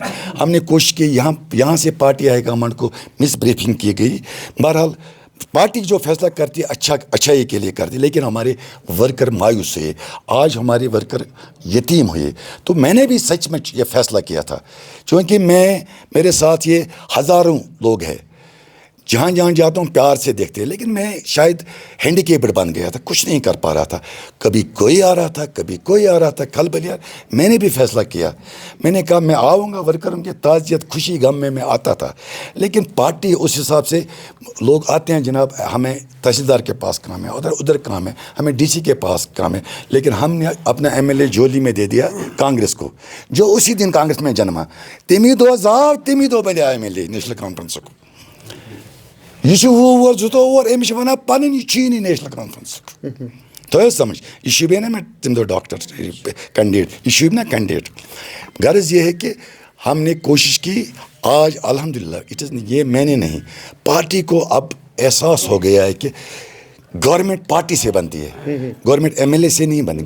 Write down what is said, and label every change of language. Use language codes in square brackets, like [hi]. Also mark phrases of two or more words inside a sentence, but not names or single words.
[ur] ہم نے کوشش کی، یہاں سے [en] party high command [ur] کو [en] misbriefing [ur] کی گئی. بہرحال پارٹی جو فیصلہ کرتی ہے اچھائی کے لیے کرتی ہے، لیکن ہمارے ورکر مایوس ہوئے، آج ہمارے ورکر یتیم ہوئے. تو میں نے بھی سچ میں یہ فیصلہ کیا تھا، کیونکہ میرے ساتھ یہ ہزاروں لوگ ہیں جہاں جہاں جاتا ہوں پیار سے دیکھتے ہیں، لیکن میں شاید ہینڈیکیپڈ بن گیا تھا، کچھ نہیں کر پا رہا تھا، کبھی کوئی آ رہا تھا کبھی کوئی آ رہا تھا. کل بلیار میں نے بھی فیصلہ کیا، میں نے کہا میں آؤں گا ورکروں کی تعزیت خوشی غم میں آتا تھا، لیکن پارٹی اس حساب سے لوگ آتے ہیں جناب ہمیں تحصیلدار کے پاس کام ہے، ادھر کام ہے، ہمیں ڈی سی کے پاس کام ہے، لیکن ہم نے اپنا ایم ایل اے جھولی میں دے دیا کانگریس کو، جو اسی دن کانگریس میں جنما. [ks] تمی دو بنے ایم ایل اے نیشنل کانفرنس کو. یہ وُہ زٕتووُہ أمِس چھِ وَنان پَنٕنۍ یہِ چھی نہٕ نیشنل کانفرنس تھٲیو سمجھ. یہ شوبے نا میں تم دو [en] doctor candidate, [ks] یہ شوب نا کینڈیڈیٹ. [ur] غرض یہ ہے کہ ہم نے کوشش کی. آج الحمدللہ یہ میں نے نہیں، پارٹی کو اب احساس ہو گیا ہے کہ گورنمنٹ پارٹی سے بنتی ہے، گورنمنٹ ایم ایل اے سے نہیں بنتی.